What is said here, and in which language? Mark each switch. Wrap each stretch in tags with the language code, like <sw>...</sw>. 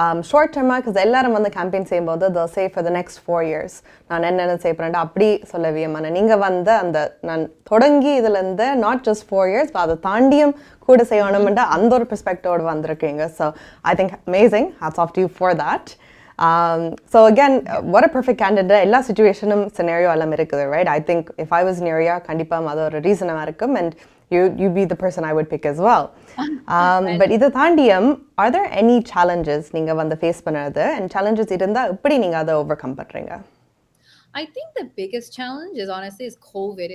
<ta>Short டர்மாக because எல்லாரும் வந்து campaign செய்யும்போது</ta> <en>they'll say for the next 4 years</en> <ta>நான் என்னென்ன செய்ய போகிறேன் அப்படி சொல்லவியமான நீங்கள் வந்து அந்த நான் தொடங்கி இதுலேருந்து</ta> <en>not just 4 years</en> <ta>அதை தாண்டியும் கூட செய்யணும்ன்ற அந்த ஒரு பெர்ஸ்பெக்டிவோடு வந்திருக்கீங்க.</ta> <en>So I think amazing. hats off to you for that. So again, what a perfect candidate.</en> <ta>எல்லா சிச்சுவேஷனும் scenario எல்லாம் இருக்குது,</ta> <en>right? I think if I was near you,</en> <ta>கண்டிப்பாக அது ஒரு ரீசனாக இருக்கும்</ta> <en>and you be the person I would pick as well.</en> <ta>But இதை தாண்டியும்</ta> <en>are there any challenges</en> <ta>நீங்கள் வந்து ஃபேஸ் பண்ணுறது and challenges இருந்தால் எப்படி நீங்கள் அதை ஓவர்கம் பண்ணுறீங்க?</ta> <en>I think the biggest challenge is honestly is COVID.</en>